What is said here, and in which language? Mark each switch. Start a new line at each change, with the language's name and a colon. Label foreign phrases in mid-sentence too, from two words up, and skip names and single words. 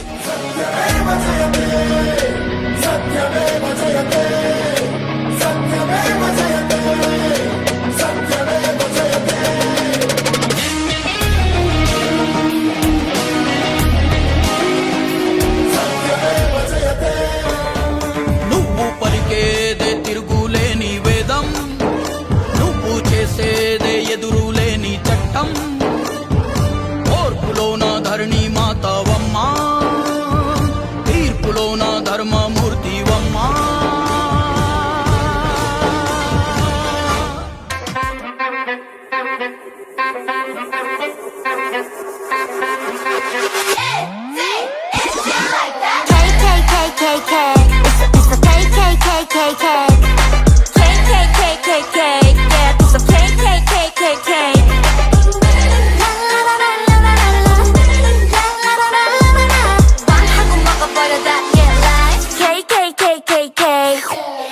Sanskrit: सत्यमेव जयते, सत्यमेव जयते, सत्यमेव जयते, सत्यमेव जयते. सत्यमेव जयते.
Telugu: నువ్వు పరికేదే తిరుగులేని వేదం, నువ్వు చేసేదే ఎదురులేని చట్టం. ఓర్పులోన ధరణి మాతవమ్మా, తీర్పులోన ధర్మమూర్తివమ్మా.
English: KKKKK, it's the KKKKK. KKKKK, yeah, it's the KKKKK.
Korean: 빵 하고 먹어버려 다, yeah, like KKKKK.